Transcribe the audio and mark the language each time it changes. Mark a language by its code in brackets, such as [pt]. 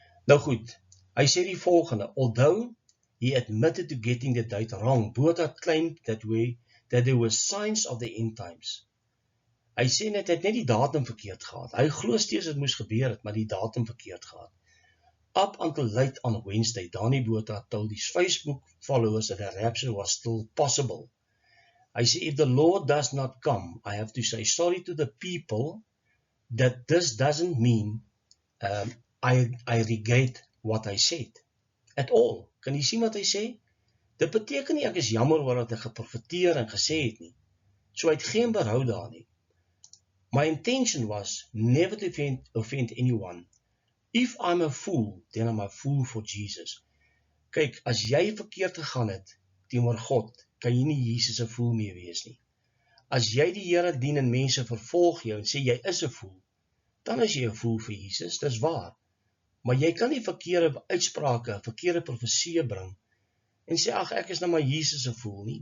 [af] Nou goed, hy sê die volgende, [en] although he admitted to getting the date wrong, Botha claimed that there were signs of the end times. [af] Hy sê net, hy het net die datum verkeerd gehad. Hy glo steeds dit moes gebeur het, maar die datum verkeerd gehad. [en] Up until late on Wednesday, Dani Botha told his Facebook followers that a rapture was still possible. [af] Hy sê, [en] if the Lord does not come, I have to say sorry to the people that this doesn't mean I regret what I said at all. [af] Kan jy sien wat hy sê? Dit beteken nie ek is jammer oor wat ek geprofeteer en gesê het nie. So hy het geen berou daar nie. [en] My intention was never to offend anyone. If I'm a fool, then I'm a fool for Jesus. [af] Kyk, as jy verkeerd gegaan het teenoor God, kan jy nie Jesus 'n fool meer wees nie. As jy die Here dien en mense vervolg jou en sê jy is 'n fool, dan is jy 'n fool vir Jesus, dis waar. Maar jy kan nie verkeerde uitsprake, verkeerde profeseë bring en sê, ag, ek is nou maar Jesus 'n fool nie.